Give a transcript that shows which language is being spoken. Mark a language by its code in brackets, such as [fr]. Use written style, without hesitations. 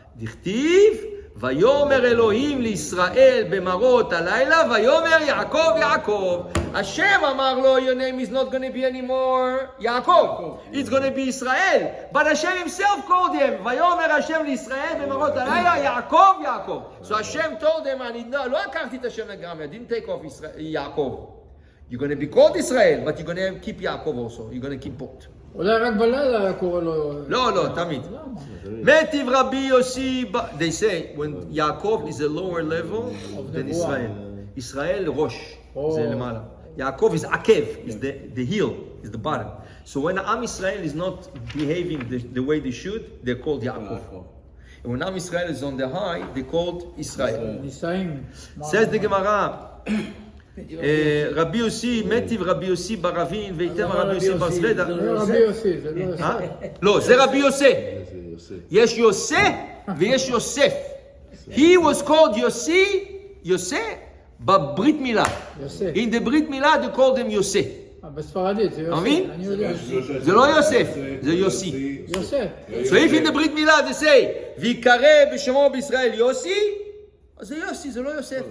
[he] דכתיב, ויאמר אלוהים לישראל במראות הלילה, ויאמר יעקב. [en] Hashem [he] אמר לו, [en] your name is not going to be anymore Yaakov. It's going to be Israel. But Hashem himself called him. [he] ויאמר השם לישראל במראות הלילה, יעקב. [en] So Hashem told him, [he] אני לא לקחתי את השם לגמרי, [en] I didn't take off Yaakov. You're going to be called Israel, but you're going to keep Yaakov also. You're going to keep both. [he] אולי רק בלילה היה קורא לו... לא, תמיד. מטיב רבי יוסי, [en] they say, when Yaakov is a lower level than Israel. [he] ישראל ראש, זה למעלה. [en] Yaakov is Akev, is the heel, is the bottom. So when Am Israel is not behaving the way they should, they're called Yaakov. And when Am Israel is on the high, they're called Israel. [he] נישאים. [en] Says the Gemara, Rabbi Yossi, Metiv Rabbi Yossi Baravin, Veitem Rabbi Yossi Barzveda. [he] זה רבי יוסי, זה לא יוסף. לא, זה רבי יוסף. זה יוסף. יש יוסף ויש יוסף. [en] He was called יוסף בברית מילה. [he] יוסף. [en] In the ברית מילה they called him יוסף. [he] בספרדית זה יוסף. מבין? אני יודע. זה לא יוסף, זה יוסי. יוסף. [en] So if in the ברית מילה they say, [he] ויקרא בשמו בישראל יוסי, אז זה יוסי, זה לא יוסף.